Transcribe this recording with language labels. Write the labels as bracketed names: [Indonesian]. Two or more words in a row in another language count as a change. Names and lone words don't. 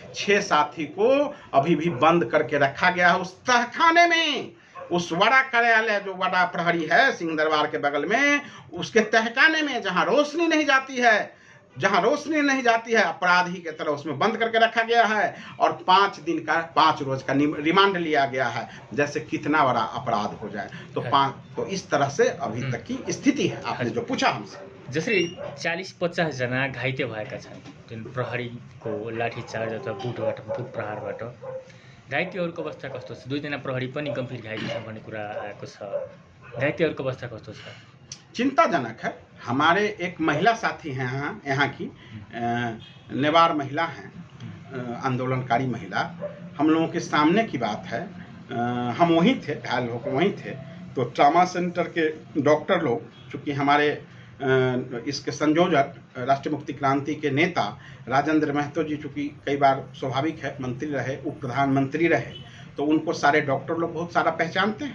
[Hindi] 6 साथी को अभी भी बंद करके रखा गया है उस तहखाने में, उस वड़ा कार्यालय जो वड़ा प्रहरी है सिंह दरबार के बगल में, उसके तहखाने में, जहां रोशनी नहीं जाती है, अपराधी की तरह उसमें बंद करके रखा गया है, और 5 रोज का रिमांड लिया गया है, जैसे कितना बड़ा अपराध हो जाए। तो इस तरह से अभी तक की स्थिति है। आपने जो पूछा हमसे, [Nepali] जसरी 40-50 जना घाइते भएका छन्, जुन प्रहरीको लाठीचार्ज अथवा बुट प्रहारबाट घाइतेहरूको अवस्था कस्तो छ? 2 जना प्रहरी पनि गम्भीर घाइते छन् भन्ने कुरा आएको छ। घाइतेहरूको अवस्था कस्तो छ? [Hindi] चिंताजनक है। हमारे एक महिला साथी हैं यहाँ की, नेवार महिला हैं, आंदोलनकारी महिला। हम लोगों के सामने की बात है, हम वहीं थे, घायल होकर वहीं थे, तो ट्रामा सेंटर के डॉक्टर लोग, चूँकि हमारे इसके संयोजक राष्ट्रीय मुक्ति क्रांति के नेता राजेंद्र महतो जी, चूँकि कई बार स्वाभाविक है मंत्री रहे, उप प्रधानमंत्री रहे, तो उनको सारे डॉक्टर लोग बहुत सारा पहचानते हैं।